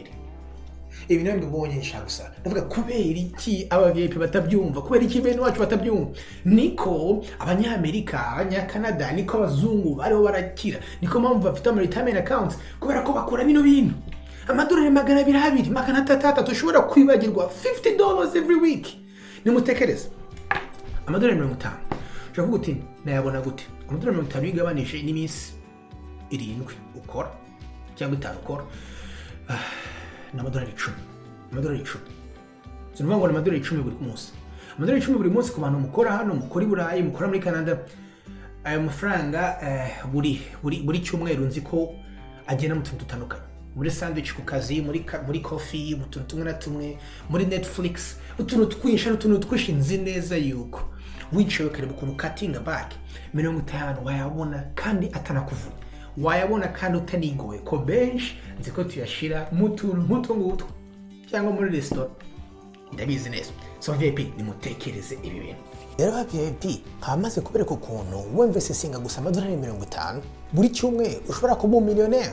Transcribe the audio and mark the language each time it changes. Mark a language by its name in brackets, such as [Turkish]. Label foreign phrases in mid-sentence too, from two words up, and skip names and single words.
[Kinyarwanda] Ibi nabyo ubonye nshaka gusa. Ndavuga kubera iki Abavips batabyumva, kubera iki bene wacu batabyumva. Niko abanyamerika, abanyakanada, niko abazungu bariho barakira, niko mpamvu bafite ama [English] retirement accounts [Kinyarwanda] kubera ko bakora bino bintu. Amadolari 200, 300 ushobora kwibagirwa $50 [English] every week. [Kinyarwanda] Nimutekereze amadolari 50 ushobora kuvuga uti nayabona gute? Amadolari 50 yigabanije n'iminsi 7 ukora cyangwa 5 ukora, n'amadolari 10. Amadolari 10 sinumva ngo amadolari 10 buri munsi. Amadolari 10 buri munsi ku bantu mukora hano, mukora i Burayi, mukora muri Canada, ayo mafaranga buri cyumweru nzi ko agenda mu tuntu dutandukanye. Muri sandwich ku kazi, muri coffee, mu tuntu tumwe na tumwe, muri Netflix, utuntu twinshi nzi neza yuko wicaye ukareba ukuntu [English] cutting back [Kinyarwanda] 50 wayabona kandi atanakuvuna, wayabona kandi utanigoye ko benshi nzi ko tuyashira mu tuntu nk'utu cyangwa muri restaurant. Ndabizi neza. So Abavips nimutekereze ibi bintu. Rero Abavips hamaze kubereka ukuntu wemvestinga gusa amadolari 50 buri cyumweru ushobora kuba millionaire.